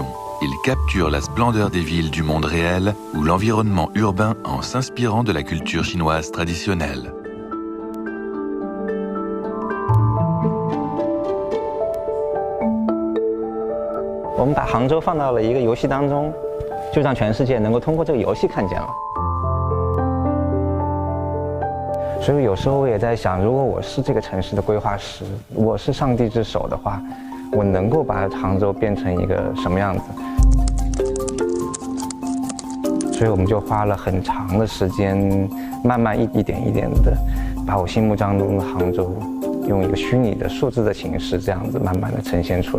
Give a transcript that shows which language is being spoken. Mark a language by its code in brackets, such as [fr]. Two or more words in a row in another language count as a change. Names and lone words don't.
[fr] Il capture la splendeur des villes du monde réel ou l'environnement urbain en s'inspirant de la culture chinoise traditionnelle. On a mis Hangzhou dans un jeu pour que tout le monde puisse voir ce jeu. [zh] 所以有时候我也在想，如果我是这个城市的规划师，我是上帝之手的话，我能够把杭州变成一个什么样子？所以我们就花了很长的时间，慢慢一点一点的，把我心目当中的杭州，用一个虚拟的数字的形式，这样子慢慢的呈现出来。